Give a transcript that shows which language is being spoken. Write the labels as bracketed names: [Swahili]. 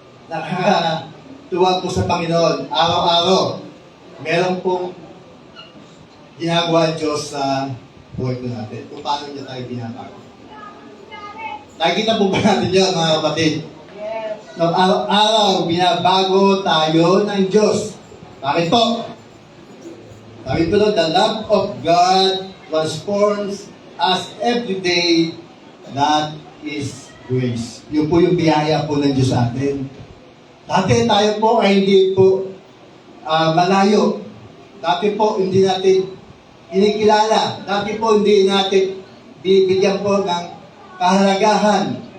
[Filipino] Nakakatuwa po sa Panginoon. Araw-araw, meron pong ginagawa ang Diyos sa buhay po natin. Kung paano niya tayo binabago. Nakikita po ba natin yun, mga kapatid? So, araw-araw, binabago tayo ng Diyos. Bakit po? Sabi po doon, [English] the love of God transforms us every day. That is grace. [Filipino] Yun po yung biyaya po ng Diyos sa atin. Dati tayo po ay hindi po malayo. Dati po hindi natin kinikilala. Dati po hindi natin binibigyan po ng kahalagahan.